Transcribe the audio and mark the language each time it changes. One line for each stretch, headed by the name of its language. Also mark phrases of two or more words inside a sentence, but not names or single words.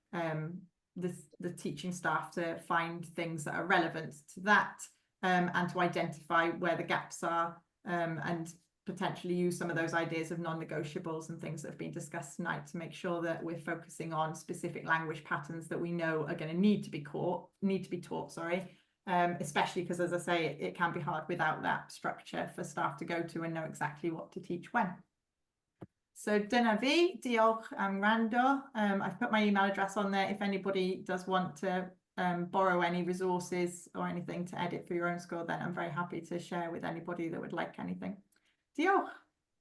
English: the teaching staff to find things that are relevant to that, and to identify where the gaps are, and potentially use some of those ideas of non-negotiables and things that have been discussed tonight to make sure that we're focusing on specific language patterns that we know are going to need to be taught, especially because, as I say, it can be hard without that structure for staff to go to and know exactly what to teach when.
Welsh: So dyna fi, diolch am wrando.
English: I've put my email address on there if anybody does want to borrow any resources or anything to edit for your own school, then I'm very happy to share with anybody that would like anything. Diolch.